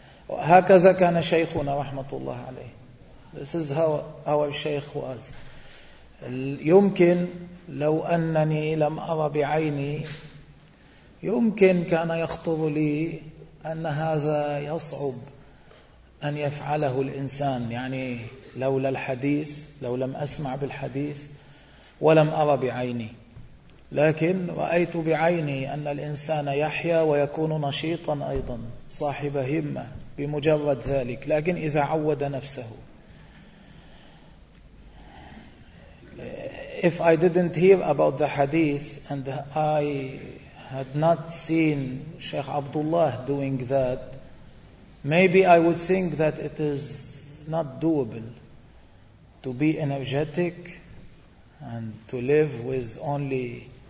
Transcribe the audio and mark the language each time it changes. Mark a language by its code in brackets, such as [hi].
[ar] هكذا كان شيخنا رحمة الله عليه. [en] This is how our Shaykh was. [ar] يمكن لو أنني لم أرى بعيني يمكن كان يخطر لي أن هذا يصعب أن يفعله الإنسان، يعني لولا الحديث، لو لم أسمع بالحديث ولم أرى بعيني، لكن رأيت بعيني أن الإنسان يحيا ويكون نشيطا أيضا صاحب همة بمجرد ذلك، لكن إذا عود نفسه. [en] If I didn't hear about the hadith and I had not seen Sheikh Abdullah doing that, maybe I would think that it is not doable to be energetic and to live with only